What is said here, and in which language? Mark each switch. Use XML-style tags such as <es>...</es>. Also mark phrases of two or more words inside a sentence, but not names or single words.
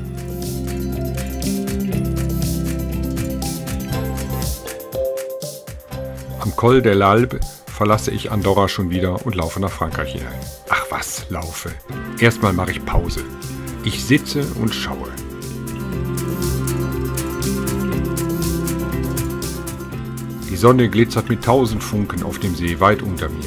<de>Am Col de l'Albe verlasse ich Andorra schon wieder und laufe nach Frankreich hinein. Ach was, laufe. Erstmal mache ich Pause. Ich sitze und schaue. Die Sonne glitzert mit 1000 Funken auf dem See weit unter mir.</de>